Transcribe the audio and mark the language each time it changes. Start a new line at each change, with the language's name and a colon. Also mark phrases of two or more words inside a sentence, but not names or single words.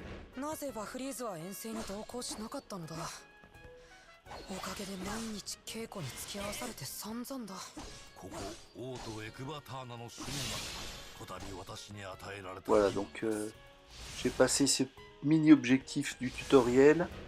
Japanese: なぜバフリーズは遠征に同行しなかったのだ。おかげで毎日稽古に付き合わされて散々だ。ここ王都エクバターナの守護がこたび私に与えられた。
French: Voilà, donc j'ai passé ce mini objectif du tutoriel.